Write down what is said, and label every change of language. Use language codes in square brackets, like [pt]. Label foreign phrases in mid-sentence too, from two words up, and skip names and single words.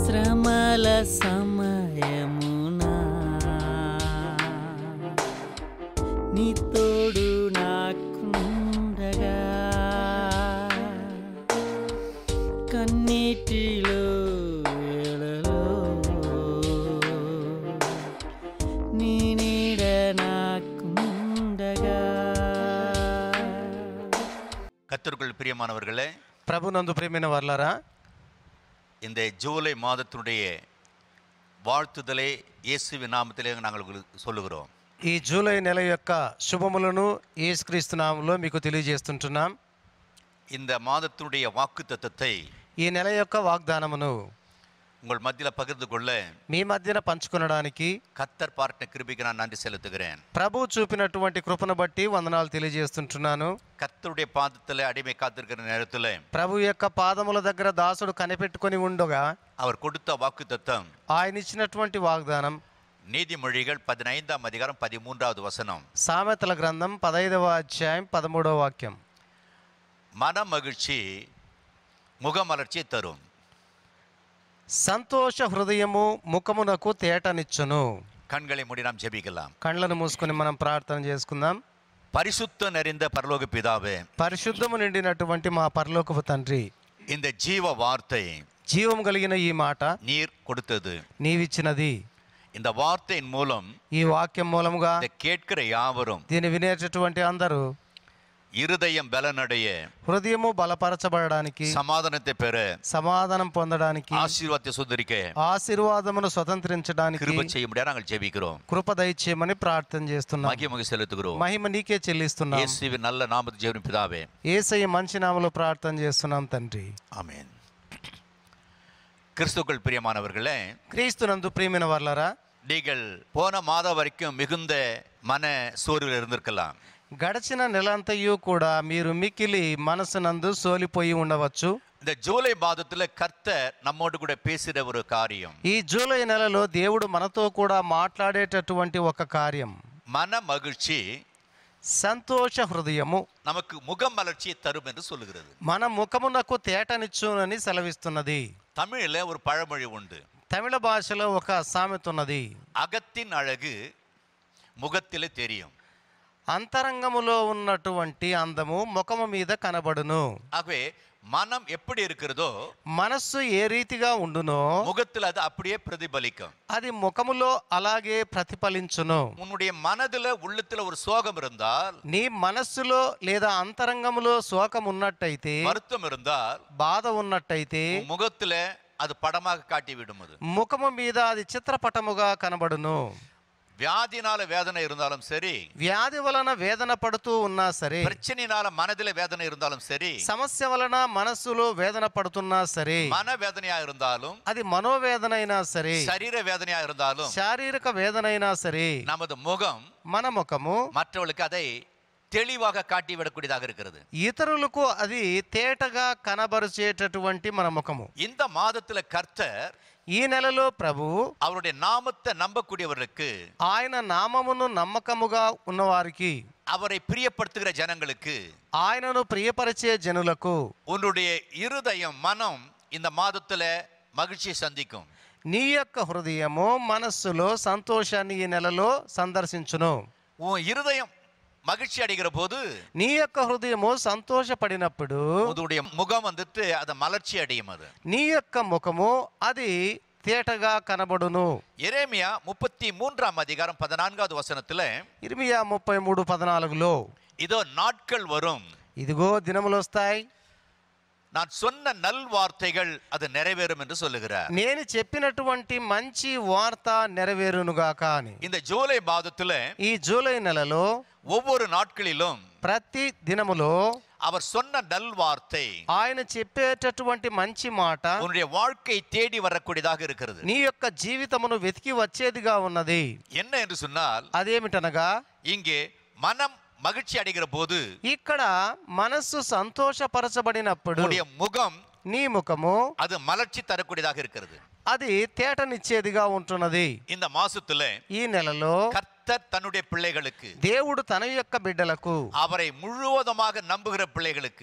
[te] శ్రమల సమయమున నీ తోడు నాకుండగా కన్నీటిలో వేళలో నీ నీడ నాకుండగా. [ta] கர்த்தருக்குள் பிரியமானவர்களே, [te] ప్రభునందు ప్రియమైన వారలారా, [ta] இந்த ஜூலை மாதத்தினுடைய வாழ்த்துதலை இயேசுவின் நாமத்திலே நாங்கள் சொல்லுகிறோம். [te] ఈ జూలై నెల యొక్క శుభములను యేసుక్రీస్తు నామములో మీకు తెలియజేస్తుంటున్నాం. [ta] இந்த மாதத்தினுடைய வாக்குத்தத்தத்தை [te] ఈ నెల యొక్క వాగ్దానమును [ta] உங்கள் மத்தியில் பகிர்ந்து கொள்ள [te] మీ మధ్యన పంచుకొనడానికి [ta] கர்த்தர் பாராட்டின கிருபைக்கு நான் நன்றி செலுத்துகிறேன். [te] ప్రభు చూపినటువంటి కృపను బట్టి వందనాలు తెలియజేస్తుంటున్నాను. [ta] கர்த்தருடைய பாதத்தில் அடிமை காத்திருக்கிற நேரத்தில் [te] ప్రభు యొక్క పాదముల దగ్గర దాసుడు కనిపెట్టుకొని ఉండగా [ta] அவர் கொடுத்த வாக்குத்தத்தம் [te] ఆయన ఇచ్చినటువంటి వాగ్దానం [ta] நீதிமொழிகள் 15ஆம் அதிகாரம் 13வது வசனம். [te] సామెతల గ్రంథం 15వ అధ్యాయం 13వ వాక్యం. [ta] மன மகிழ்ச்சி முகமலர்ச்சியை தரும். [te] సంతోష హృదయము ముఖమునకు తేటనిచ్చును. [ta] கண்களை மூடி நாம் ஜெபிக்கலாம். [te] కళ్ళను మూసుకొని మనం ప్రార్థన చేసుకుందాం. [ta] பரிசுத்த நிறைந்த பரலோக பிதாவே, [te] పరిశుద్ధము నిండినటువంటి మా పరలోకపు తండ్రి, [ta] இந்த ஜீவ வார்த்தை [te] జీవం కలిగిన ఈ మాట [ta] நீர் கொடுத்தது. [te] నీవిచ్చినది. [ta] இந்த வார்த்தையின் மூலம் [te] ఈ వాక్యం మూలముగా [ta] இதை கேட்கிற யாவரும் [te] దీన్ని వినేటటువంటి అందరూ [ta] இருதயம் பலனடைய, [te] హృదయము బలపరచబడడానికి, [ta] சமாதானத்தை பெற, [te] సమాధానం పొందడానికి, [ta] ஆசீர்வாதத்தை சுதரிக்க [te] ఆశీర్వాదమును స్వతంత్రించడానికి [ta] கிருபை செய்ய முடியாது நாங்கள் ஜெபிக்கிறோம். [te] కృప దయచేయమని ప్రార్థన చేస్తున్నాం. [ta] மகிமை செலுத்துகிறோம். [te] మహిమ నీకే చెల్లిస్తున్నాం. [ta] இயேசுவின் நல்ல நாமத்தில் ஜெபிக்கிறோம் பிதாவே. [te] యేసయ్య మంచి నామములో ప్రార్థన చేస్తున్నాం తండ్రి. [ta] ஆமென். கிறிஸ்துவுக்குள் பிரியமானவர்களே, [te] క్రీస్తునందు ప్రియమైన వారలారా, [ta] நீங்கள் போன மாதம் வரைக்கும் மிகுந்த மன சோர்வில் இருந்திருக்கலாம். [te] గడిచిన నెలంతయు కూడా మీరు మిక్కిలి మనసునందు సోలిపోయి ఉండవచ్చు. [ta] இந்த ஜூலை மாதத்துல கர்த்தர் நம்மோடு கூட பேசுகிற ஒரு காரியம், [te] ఈ జూలై నెలలో దేవుడు మనతో కూడా మాట్లాడేటటువంటి ఒక కార్యం, [ta] மன மகிழ்ச்சி [te] సంతోష హృదయము [ta] நமக்கு முகமலர்ச்சியை தரும் என்று சொல்லுகிறது. [te] మన ముఖమునకు తేటనిచ్చునని సెలవిస్తున్నది. [ta] தமிழ்ல ஒரு பழமொழி உண்டு. [te] తమిళ భాషలో ఒక సామెత ఉన్నది. [ta] அகத்தின் அழகு முகத்திலே தெரியும். [te] అంతరంగములో ఉన్నటువంటి అందము ముఖము మీద కనబడును. [ta] ஆகவே மனம் எப்படி இருக்கிறதோ [te] మనస్సు ఏ రీతిగా ఉండునో [ta] முகத்தில் அது அப்படியே பிரதிபலிக்கும். [te] అది ముఖములో అలాగే ప్రతిఫలించును. [ta] உன்னுடைய மனதுல உள்ளத்துல ஒரு சோகம் இருந்தால், [te] నీ మనస్సులో లేదా అంతరంగములో శోకం ఉన్నట్టయితే, [ta] வருத்தம் இருந்தால், [te] బాధ ఉన్నట్టయితే [ta] உன் முகத்துல அது படமாக காட்டி விடும். அது [te] ముఖము మీద అది చిత్రపటముగా కనబడును. [ta] வியாதினால வேதனை இருந்தாலும் சரி, [te] వ్యాధి వలన వేదన పడుతూ ఉన్నా సరే, [ta] பிரச்சனையினால மனதில வேதனை இருந்தாலும் சரி, [te] సమస్య వలన మనస్సులో వేదన పడుతున్నా సరే, [ta] மன வேதனையா இருந்தாலும், [te] అది మనోవేదన అయినా సరే, [ta] சரீர வேதனையா இருந்தாலும், [te] శారీరక వేదన అయినా సరే, [ta] நமது முகம் [te] మన ముఖము [ta] மற்றவர்களுக்கு அதை தெளிவாக காட்டி விடக்கூடியதாக இருக்கிறது. [te] ఇతరులకు అది తేటగా కనబరిచేటటువంటి మన ముఖము. [ta] இந்த மாதத்துல கர்த்தர் [te] ఈ నెలలో ప్రభు [ta] அவருடைய நாமத்தை நம்பக்கூடியவர்களுக்கு, [te] ఆయన నామమును నమ్మకముగా ఉన్నవారికి, [ta] அவரை பிரியப்படுத்துகிற ஜனங்களுக்கு, [te] ఆయనను ప్రియపరిచే జనులకు [ta] உன்னுடைய இருதயம் மனம் இந்த மாதத்துல மகிழ்ச்சியை சந்திக்கும். [te] నీ యొక్క హృదయము మనస్సులో సంతోషాన్ని ఈ నెలలో సందర్శించును. [ta] உன் இருதயம் மகிழ்ச்சி அடைகிற போது, [te] నీ యొక్క హృదయము సంతోషపడినప్పుడు [ta] உன்னுடைய முகம் வந்துட்டு அது மலர்ச்சி அடையும். அது [te] నీ యొక్క ముఖము అది తేటగా కనబడును. [ta] எரேமியா 33ஆம் அதிகாரம் 14வது வசனத்துல, [te] ఇర్మియా 33:14లో [ta] இதோ நாட்கள் வரும், [te] ఇదిగో దినములు వస్తాయి, [ta] நான் சொன்ன நல் வார்த்தைகள் அது நிறைவேறும் என்று சொல்லுகிறார். [te] నేను చెప్పినటువంటి మంచి వార్త నెరవేరునుగాక అని. [ta] இந்த ஜூலை மாதத்துல [te] ఈ జూలై నెలలో [ta] ஒவ்வொரு நாட்களிலும் [te] ప్రతి దినములో [ta] அவர் சொன்ன நல் வார்த்தை [te] ఆయన చెప్పేటటువంటి మంచి మాట [ta] உன்னுடைய வாழ்க்கை தேடி வரக்கூடியதாக இருக்கிறது. [te] నీ యొక్క జీవితమును వెతికి వచ్చేదిగా ఉన్నది. [ta] என்ன என்று சொன்னால், [te] అదేమిటనగా [ta] இங்கே மனம் மகிழ்ச்சி அடைகிற போது, [te] ఇక్కడ మనస్సు సంతోషపరచబడినప్పుడు [ta] உன்னுடைய முகம் [te] నీ ముఖము [ta] அது மலர்ச்சி தரக்கூடியதாக இருக்கிறது. [te] అది తేటనిచ్చేదిగా ఉంటున్నది. [ta] இந்த மாசத்துல [te] ఈ నెలలో [ta] கர்த்தர் கர்த்தர் தன்னுடைய பிள்ளைகளுக்கு, [te] దేవుడు తన యొక్క బిడ్డలకు, [ta] அவரை முழுவதுமாக நம்புகிற பிள்ளைகளுக்கு,